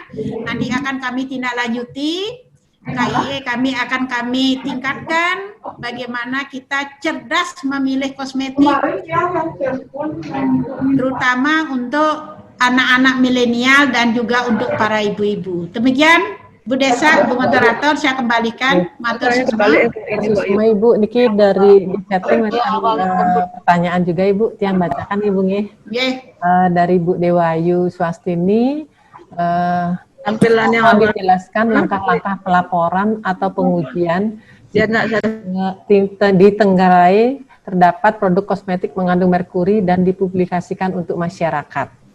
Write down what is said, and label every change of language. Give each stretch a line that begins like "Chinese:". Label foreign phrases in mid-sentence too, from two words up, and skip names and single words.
Indonesian: Nanti akan kami tindak lanjuti. KIE kami tingkatkan bagaimana kita cerdas memilih kosmetik, terutama untuk anak-anak milenial dan juga untuk para ibu-ibu. Demikian Bu Desa, Bu Moderator, saya kembalikan.
Javanese: Matur suwun.
Indonesian: Semua Ibu, niki dari di chatting ada pertanyaan juga Ibu, yang bacakan Ibu nggih. Dari Bu Dewayu Swastini, tampilan yang mohon dijelaskan langkah-langkah pelaporan atau pengujian di Tenggarai terdapat produk kosmetik mengandung merkuri dan dipublikasikan untuk masyarakat.